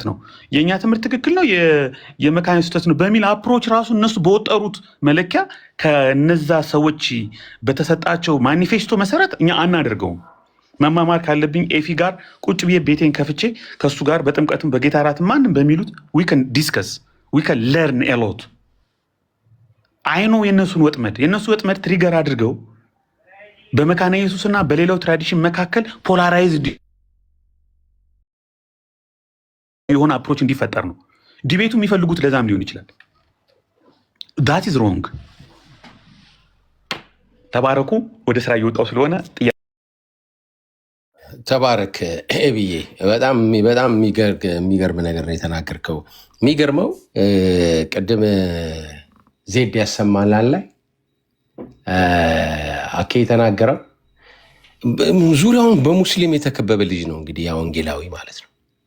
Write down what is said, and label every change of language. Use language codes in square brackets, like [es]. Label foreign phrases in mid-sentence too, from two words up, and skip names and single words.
[am] ነው፣ የእኛ ትምህርት ትክክል ነው፣ የመካነ ኢየሱስ ስህተት ነው በሚል አፕሮች ራሱ እነሱ በወጠሩት መለኪያ ከነዛ ሰዎች በተሰጣቸው ማኒፌስቶ መሰረት እኛ አናደርገውም። መማማር ካለብኝ ኤፊ ጋር ቁጭ ብዬ ቤቴን ከፍቼ ከሱ ጋር በጥምቀትም በጌታ እራት ማንም በሚሉት [en] we can discuss we can learn a lot [am] አይኖ የነሱን ወጥመድ ትሪገር አድርገው በመካነ ኢየሱስና በሌላው ትራዲሽን መካከል ፖላራይዝድ የሆነ አፕሮች እንዲፈጠር ነው ዲቤቱ የሚፈልጉት ለዛም ሊሆን ይችላል [en] that is wrong [am] ተባረኩ ወደ ስራ እየወጣው ስለሆነ ተባረክ ብዬ በጣም የሚገርም ነገር ነው የተናገርከው የሚገርመው ቅድም ዜድ ያሰማናል ላይ አኬ የተናገረው ዙሪያውን በሙስሊም የተከበበ ልጅ ነው እንግዲህ ያ ወንጌላዊ ማለት ነው